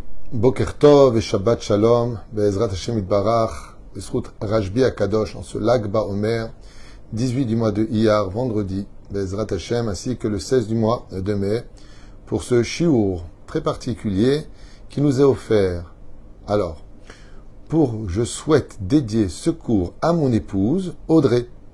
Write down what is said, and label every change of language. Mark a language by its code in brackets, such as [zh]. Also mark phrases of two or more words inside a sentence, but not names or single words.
[he] בוקר טוב et שבת שלום, בעזרת השם יתברך, בזכות רבי הקדוש, [fr] en ce Lag BaOmer, 18 du mois de Iyar, vendredi, [he] בעזרת השם, [fr] ainsi que le 16 du mois de mai, pour ce shiur très particulier qui nous est offert. Alors, je souhaite dédier ce cours à mon épouse, Audrey.